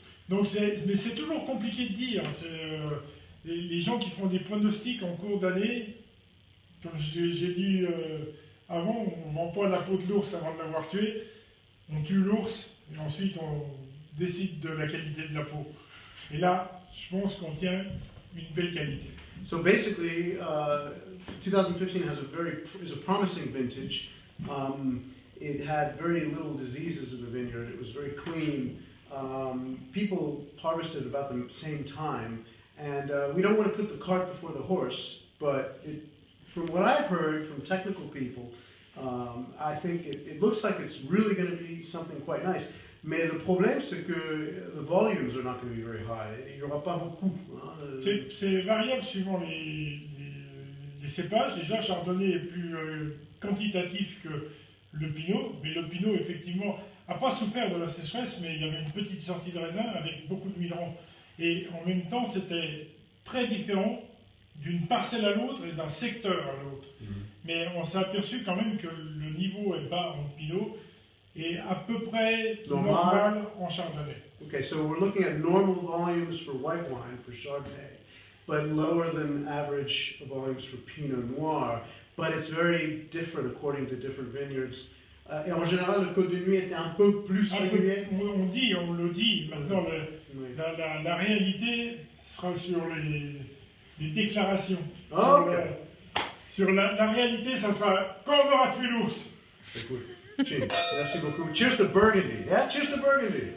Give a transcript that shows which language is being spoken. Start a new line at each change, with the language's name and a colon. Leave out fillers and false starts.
French: Donc, mais c'est toujours compliqué de dire. Les gens qui font des pronostics en cours d'année, comme j'ai dit avant, on ne vend pas la peau de l'ours avant de l'avoir tué. On tue l'ours et ensuite on décide de la qualité de la peau. Et là, je pense qu'on tient une belle qualité.
English: So basically, 2015 is a promising vintage. It had very little diseases in the vineyard. It was very clean. People harvested about the same time. And we don't want to put the cart before the horse, but from what I've heard from technical people, I think it looks like it's really going to be something quite nice.
French: Mais le problème, c'est que
English: the volumes are not going to be very high.
French: Il n'y aura pas beaucoup. Hein. C'est variable suivant les cépages. Déjà, Chardonnay est plus quantitatif que le Pinot, mais le Pinot, effectivement, n'a pas souffert de la sécheresse, mais il y avait une petite sortie de raisin avec beaucoup de midran. Et en même temps, c'était très différent d'une parcelle à l'autre et d'un secteur à l'autre. Mais on s'est aperçu quand même que le niveau est bas en Pinot et à peu près normal en Chardonnay.
English: Okay, so we're looking at normal volumes for white wine, for Chardonnay, but lower than average volumes for Pinot Noir. But it's very different according to different vineyards.
French: Et en général, le Côte de Nuit était un peu plus régulier. On le dit. Maintenant, la réalité sera sur les déclarations. Oh, sur la réalité, ça sera quand on aura tué l'ours. Merci beaucoup.
English: Cheers to Burgundy. Yeah, cheers to Burgundy.